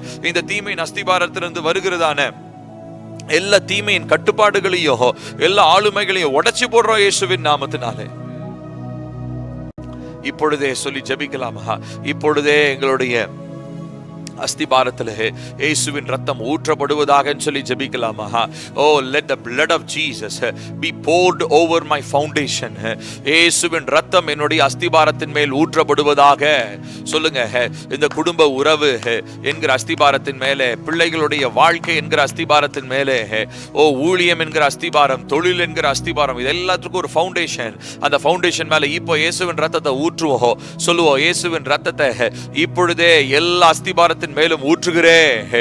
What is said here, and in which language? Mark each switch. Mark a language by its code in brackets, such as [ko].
[ta] இந்த தீமையின் அஸ்திபாரத்திலிருந்து வருகிறதான எல்லா தீமையின் கட்டுப்பாடுகளையும் எல்லா ஆளுமைகளையும் உடைச்சு போடுறோம் இயேசுவின் நாமத்தினாலே. இப்பொழுதே சொல்லி ஜெபிக்கலாமா? இப்பொழுதே எங்களுடைய அஸ்திபாரத்திலே இயேசுவின் ரத்தம் ஊற்றப்படுவதாக சொல்லி ஜெபிக்கலாமா? [en] Oh, let the blood of Jesus be poured over my foundation. [ta] இயேசுவின் ரத்தம் என்னுடைய அஸ்திபாரத்தின் மேல் ஊற்றப்படுவதாக. சொல்லுங்க. இந்த குடும்ப உறவு என்கிற அஸ்திபாரத்தின் மேலே, பிள்ளைகளுடைய வாழ்க்கை என்கிற அஸ்திபாரத்தின் மேலே, ஊழியம் என்கிற அஸ்திபாரம், தொழில் என்கிற அஸ்திபாரம், இது எல்லாத்துக்கும் ஒரு ஃபவுண்டேஷன். அந்த ஃபவுண்டேஷன் மேலே இப்போ இயேசுவின் ரத்தத்தை ஊற்றுவோம். சொல்லுவோம், இயேசுவின் ரத்தத்தை இப்பொழுதே எல்லா அஸ்திபாரத்தின் மேலும் ஊற்றுகிறேன்.